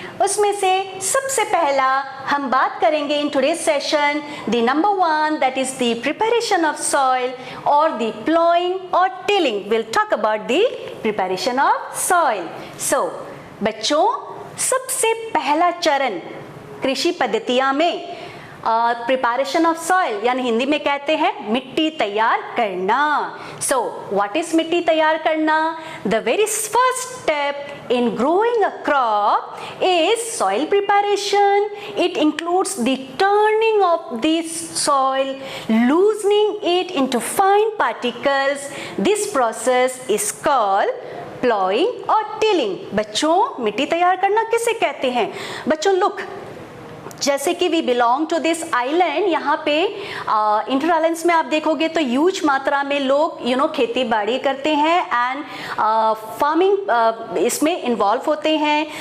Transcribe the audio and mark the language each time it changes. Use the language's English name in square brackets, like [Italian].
[Hindi] उसमें से सबसे पहला हम बात करेंगे [English] In today's session, the number 1, that is the preparation of soil और the ploughing और tilling. Will talk about the preparation of soil. So बच्चों, [Hindi] सबसे पहला चरण कृषि पद्धतियां में प्रिपरेशन ऑफ सॉइल, यानी हिंदी में कहते हैं मिट्टी तैयार करना। [English] so what is [Hindi] मिट्टी तैयार करना? [English] The very first step in growing a crop is soil preparation. It includes the turning of the soil, loosening it into fine particles. This process is called plowing or tilling. [Hindi] बच्चों, मिट्टी तैयार करना किसे कहते हैं? बच्चों look, जैसे कि [English] we belong to this island, [Hindi] यहाँ पे इंटर आइलैंड्स में आप देखोगे तो ह्यूज मात्रा में लोग खेती बाड़ी करते हैं एंड फार्मिंग इसमें इन्वॉल्व होते हैं।